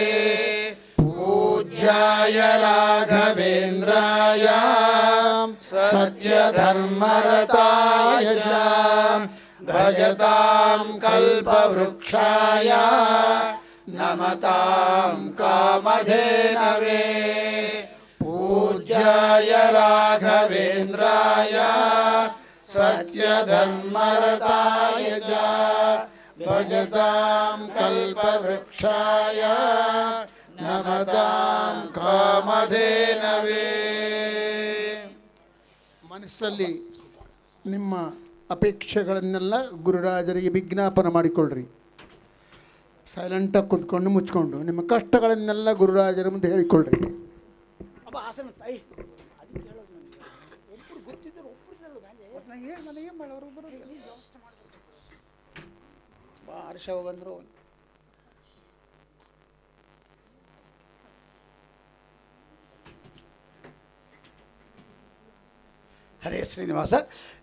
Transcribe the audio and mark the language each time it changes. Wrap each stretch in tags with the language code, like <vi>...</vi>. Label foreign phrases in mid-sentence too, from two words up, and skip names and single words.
<sa>पूज्याय राघवेन्द्राय सत्यधर्मरताय च भजतां कल्पवृक्षाय नमतां कामधेनवे पूज्याय राघवेन्द्राय सत्यधर्मरताय च भजतां कल्पवृक्षाय नमतां कामधेनवे</sa> <kn>ಮನಸ್ಸಲ್ಲಿ ನಿಮ್ಮ ಅಪೇಕ್ಷೆಗಳನ್ನೆಲ್ಲ ಗುರುರಾಜರಿಗೆ ವಿಜ್ಞಾಪನೆ ಮಾಡಿಕೊಳ್ಳ್ರಿ. ಸೈಲೆಂಟಾಗಿ ಕುತ್ಕೊಂಡು ಮುಚ್ಕೊಂಡು ನಿಮ್ಮ ಕಷ್ಟಗಳನ್ನೆಲ್ಲ ಗುರುರಾಜರ ಮುಂದೆ ಹೇಳಿಕೊಳ್ಳ್ರಿ. ಬಂದರು ಹರೇ ಶ್ರೀನಿವಾಸ.</kn>